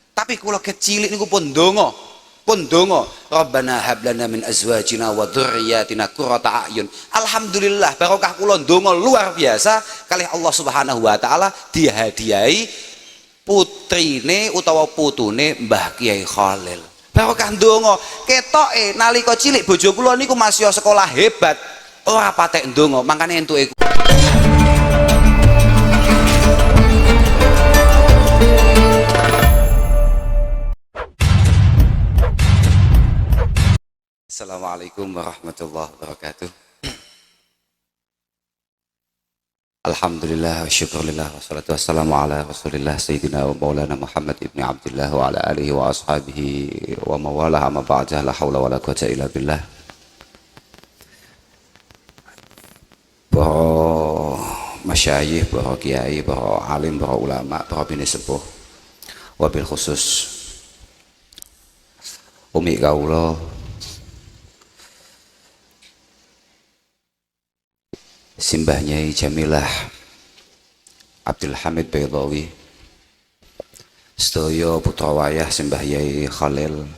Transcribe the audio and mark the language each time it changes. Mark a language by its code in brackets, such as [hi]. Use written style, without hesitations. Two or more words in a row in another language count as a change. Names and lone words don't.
[jv] Tapi kula kecilik niku pun ndonga [ar] ربنا هب لنا من أزواجنا وذرياتنا قرة أعين. [jv] Alhamdulillah barokah kula ndonga [id] luar biasa [jv] kalih [ar] الله سبحانه وتعالى [jv] dihadiahi putrine utawa putune Mbah Kiai Khalil. Barokah ndonga ketoke nalika cilik bojo kula niku masih sekolah hebat ora patek ndonga mangkane entuke. [ar] السلام عليكم ورحمة الله وبركاته. الحمد لله والشكر لله والصلاة والسلام على رسول الله سيدنا ومولانا محمد ابن عبد الله وعلى آله وأصحابه وموالاه أما بعد لا حول ولا قوة إلا بالله. [jv] Para masyayikh, para kiai, para alim, para ulama, para bini sepuh, [ar] وبالخصوص [jv] umi kaula Simbah Nyai Jamilah Abdul Hamid Baydawi, sedaya putra wayah Simbah Nyai Khalil